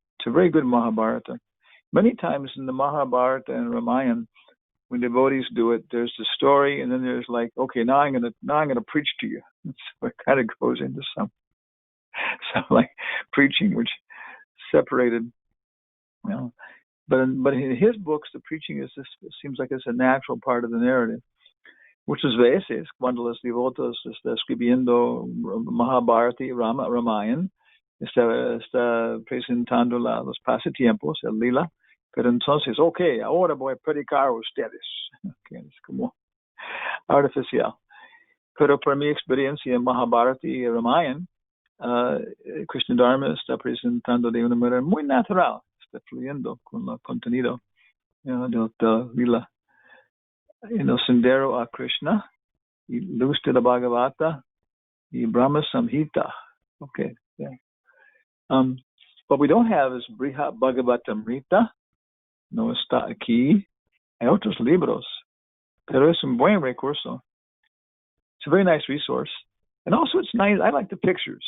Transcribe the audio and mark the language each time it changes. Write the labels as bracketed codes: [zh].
[en] It's a very good Mahabharata. Many times in the Mahabharata and Ramayana, when devotees do it, there's the story, and then there's like, okay, now I'm gonna preach to you. So it kind of goes into some like preaching, which separated, you know. But in his books, the preaching seems like it's a natural part of the narrative. [es] Muchas veces, cuando los devotos está escribiendo Mahabharata y Ramayana, está presentando los pasatiempos, el lila, pero entonces, okay, ahora voy a predicar a ustedes. Okay, es como artificial. Pero por mi experiencia en Mahabharata y Ramayana, Krishna Dharma está presentando de una manera muy natural, está fluyendo con el contenido del lila. En el sendero a Krishna, y luz de la Bhagavata, y Brahma Samhita. Okay, yeah. [en] What we don't have is Brihat Bhagavatamrita. [es] No está aquí. Hay otros libros, pero es un buen recurso. [en] It's a very nice resource. And also it's nice. I like the pictures.